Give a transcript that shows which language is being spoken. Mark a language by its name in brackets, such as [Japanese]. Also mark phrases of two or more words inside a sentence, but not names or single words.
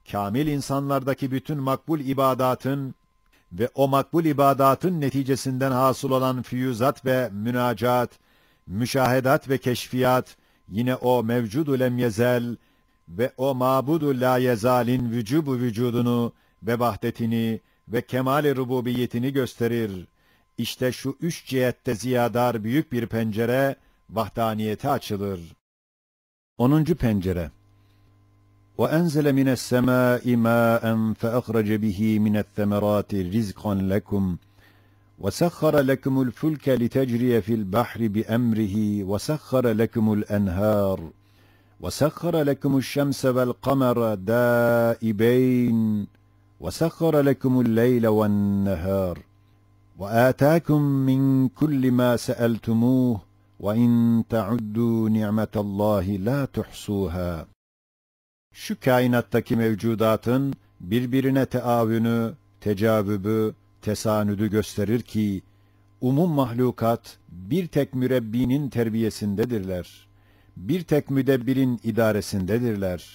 [Turkish] kamil insanlardaki bütün makbul ibadatın ve o makbul ibadatın neticesinden hasıl olan füyüzat ve münacat, müşahedat ve keşfiyat, yine o mevcudu lem yezel ve o mabudu la yezalin vücubu vücudunu ve vahdetini ve kemal-i rububiyetini gösterir. İşte şu üç cihette ziyadar büyük bir pencere, vahdaniyete açılır. 10. pencere. [Arabic] وَاَنْزَلَ مِنَ السَّمَاءِ مَاءً فَأَخْرَجَ بِهِ مِنَ الثَّمَرَاتِ رِزْقًا لَكُمْ وَسَخَّرَ لَكُمُ الْفُلْكَ لِتَجْرِيَ فِي الْبَحْرِ بِأَمْرِهِ وَسَخَّرَ لَكُمُ الْأَنْهَارَ وَسَخَّرَ لَكُمُ الشَّمْسَ وَالْقَمَرَ دَائِبَيْنِ وَسَخَّرَ لَكُمُ اللَّيْلَ وَالنَّهَارَ وَآتَاكُم مِّن كُلِّ مَا سَأَلْتُمُوهُ وَإِن تَعُدُّوا نِعْمَةَ اللّٰهِ لَا تُحْصُوهَا. [Turkish] Şu kainattaki mevcudatın birbirine teavünü, tecavübü, tesanüdü gösterir ki, umum mahlukat bir tek mürebbinin terbiyesindedirler. Bir tek müdebbirin idaresindedirler.